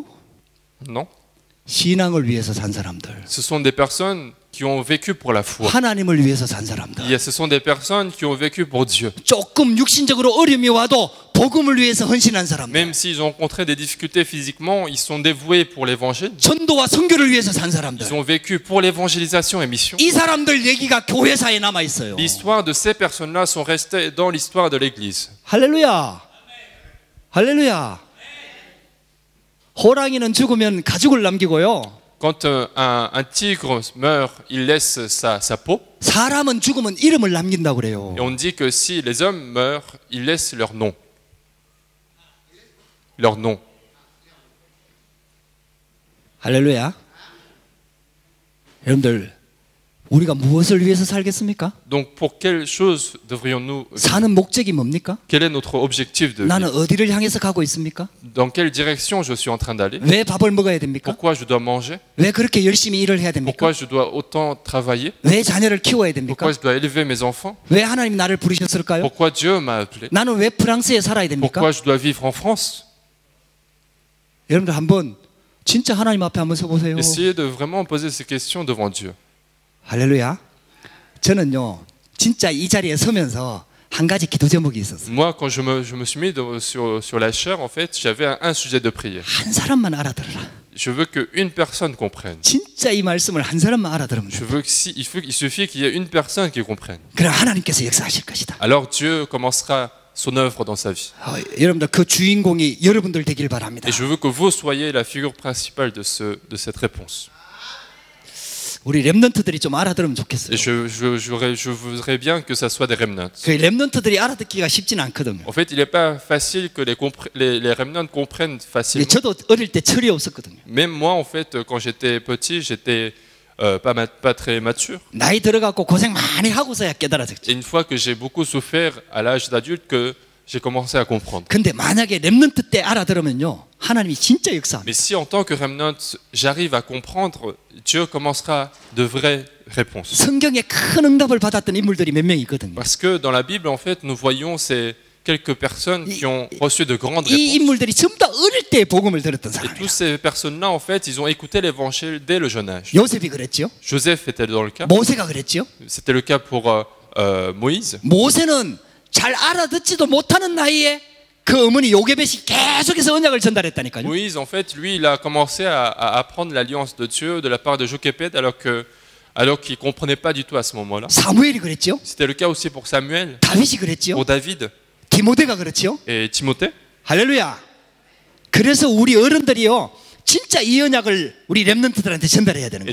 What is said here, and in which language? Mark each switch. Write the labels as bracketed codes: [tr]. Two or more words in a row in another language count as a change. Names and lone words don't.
[fr] Non. [ko] 신앙을 위해서 산 사람들. [fr] Ce sont des personnes qui ont vécu pour la foi. [ko] 하나님을 위해서 산 사람들. [fr] Ce sont des personnes qui ont vécu pour Dieu. [ko] 조금 육신적으로 어려움이 와도 복음을 위해서 헌신한 사람들. [fr] Même s'ils ont rencontré des difficultés physiquement, ils sont dévoués pour l'évangile. [ko] 전도와 선교를 위해서 산 사람들. [fr] Ils ont vécu pour l'évangélisation et mission. [ko] 이 사람들 얘기가 교회사에 남아 있어요. [fr] L'histoire de ces personnes-là sont restées dans l'histoire de l'Église. [ko] 할렐루야. 할렐루야. 호랑이는 죽으면 가죽을 남기고요. [fr] Quand un tigre meurt, il laisse sa peau. [ko] 사람은 죽으면 이름을 남긴다고 그래요. [fr] Et on dit que si les hommes meurent, ils laissent leur nom. Leur nom. [ko] 할렐루야. 여러분들, 우리가 무엇을 위해서 살겠습니까? [fr] Donc pour quelle chose devrions-nous vivre? [ko] 사는 목적이 뭡니까? [fr] Quel est notre objectif de vie? [ko] 나는 어디를 향해서 가고 있습니까? [fr] Dans quelle direction je suis en train d'aller? [ko] 왜 밥을 먹어야 됩니까? [fr] Pourquoi je dois manger? [ko] 왜 그렇게 열심히 일을 해야 됩니까? [fr] Pourquoi je dois autant travailler? [ko] 왜 자녀를 키워야 됩니까? [fr] Pourquoi je dois élever mes enfants? [ko] 왜 하나님 나를 부르셨을까요? [fr] Pourquoi Dieu m'a appelé? [ko] 나는 왜 프랑스에 살아야 됩니까? [fr] Pourquoi je dois vivre en France? [ko] 여러분들 한번 진짜 하나님 앞에 한번 서보세요. [fr] Essayez de vraiment poser ces questions devant Dieu. [ko] 할렐루야. 저는요 진짜 이 자리에 서면서 한 가지 기도 제목이 있었어요. [fr] Moi, quand je me suis mis sur la chair, en fait, j'avais un sujet de prière. [ko] 한 사람만 알아들어라. [fr] Je veux qu'une personne comprenne. [ko] 진짜 이 말씀을 한 사람만 알아들으면 [fr] Je [ko] 돼. [fr] veux il suffit qu'il y ait une personne qui comprenne. [ko] 그럼 하나님께서 역사하실 것이다. [fr] Alors Dieu commencera son œuvre dans sa vie. [ko] 여러분들 그 주인공이 여러분들 되길 바랍니다. [fr] Et je veux que vous soyez la figure principale de cette réponse. [ko] 우리 렘넌트들이 좀 알아들으면 좋겠어요. [fr] Et je voudrais bien que ça soit des remnants. [ko] 그 렘넌트들이 알아듣기가 쉽진 않거든요. [fr] En fait, il n'est pas facile que les remnants comprennent facilement. [ko] 저도 어릴 때 철이 없었거든요. [fr] Même moi, en fait, quand j'étais petit, j'étais pas très mature. [ko] 나이 들어갖고 고생 많이 하고서야 깨달아졌죠. [fr] Et une fois que j'ai beaucoup souffert à l'âge d'adulte, que j'ai commencé à comprendre. [ko] 근데 만약에 렘넌트 때 알아들으면요, 하나님이 진짜 역사합니다. [fr] Mais si en tant que remnant, j'arrive à comprendre, Dieu commencera de vraies réponses. [ko] 성경에 큰 응답을 받았던 인물들이 몇 명 있거든요. [fr] Parce que dans la Bible, en fait, nous voyons ces quelques personnes qui ont reçu de grandes [ko] 이 [fr] réponses. [ko] 인물들이 전부 다 어릴 때 복음을 들었던 [fr] Et [ko] 사람이에요. [fr] toutes ces personnes-là, en fait, ils ont écouté l'évangile dès le jeune âge. [ko] 요셉이 그랬죠. [fr] Joseph était dans le cas. [ko] 모세가 그랬죠. [fr] C'était le cas pour Moïse. [ko] 모세는 잘 알아듣지도 못하는 나이에 그 어머니 요게벳이 계속해서 언약을 전달했다니까요. [fr] Moïse, en fait, lui, il a commencé à apprendre l'alliance de Dieu de la part de Jochebed alors qu'il ne comprenait pas du tout à ce moment-là. [ko] 사무엘이 그랬죠. [fr] C'était le cas aussi pour Samuel, [ko] 다윗이 그랬죠. [fr] pour David [ko] 디모데가 그렇죠. [fr] et Timothée. [ko] 할렐루야. 그래서 우리 어른들이요, 진짜 이 언약을 우리 렘넌트들한테 전달해야 되는